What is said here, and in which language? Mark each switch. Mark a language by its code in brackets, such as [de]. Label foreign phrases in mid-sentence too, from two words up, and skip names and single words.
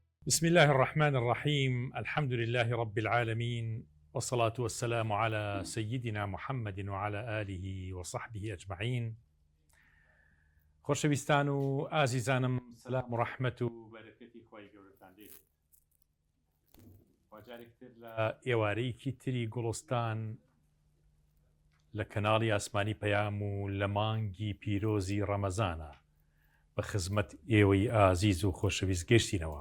[ar] بسم الله الرحمن الرحيم. الحمد لله رب العالمين، والصلاة والسلام على سيدنا محمد وعلى آله وصحبه أجمعين. [ckb] خۆشەویستان و ئازیزانم، سلام و ڕەحمەت و بەرەکەتی خوای گەورەتان لێ بێت. جارێکتر لە ئێوارەیەکی تری گوڵستان لە کەناڵی ئاسمانی پەیام و لە مانگی پیرۆزی ڕەمەزانە بە خزمەت ئێوەی ئازیز و خۆشەویست گەشتینەوە.